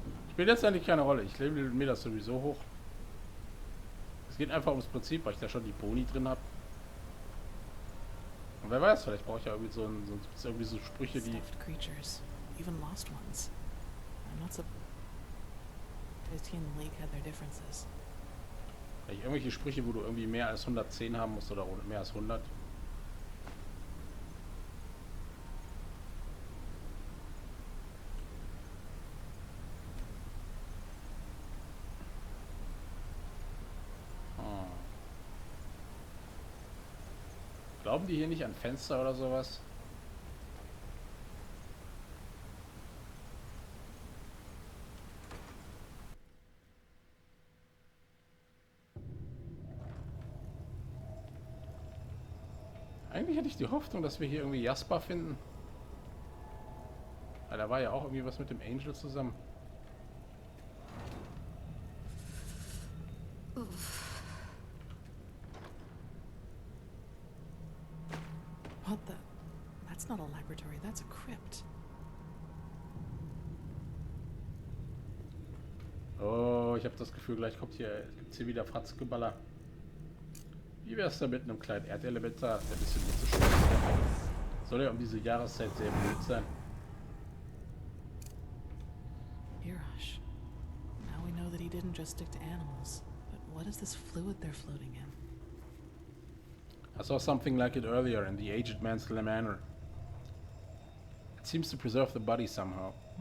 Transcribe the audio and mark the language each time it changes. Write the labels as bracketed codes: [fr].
[de] Spielt letztendlich keine Rolle. Ich level mir das sowieso hoch. Es geht einfach ums Prinzip, weil ich da schon die Boni drin habe. Und wer weiß, vielleicht brauche ich ja irgendwie irgendwie so Sprüche, die... [en] Creatures, even lost ones. I'm not surprised he and the League had their differences. [de] Vielleicht irgendwelche Sprüche, wo du irgendwie mehr als 110 haben musst oder mehr als 100. Glauben die hier nicht an Fenster oder sowas? Eigentlich hätte ich die Hoffnung, dass wir hier irgendwie Jasper finden. Weil da war ja auch irgendwie was mit dem Angel zusammen. [en] What the? That's not a laboratory, that's a crypt. [de] Oh, ich habe das Gefühl, gleich gibt's hier wieder Fratzgeballer. Wie wär's da mit einem kleinen Erdelementar, der ein bisschen mit zu schön ist? Soll ja um diese Jahreszeit sehr beliebt sein. Hirash. [en] Now we know that he didn't just stick to animals. But what is this fluid they're floating in? I saw something like it earlier in the aged man's manor. It seems to preserve the body somehow.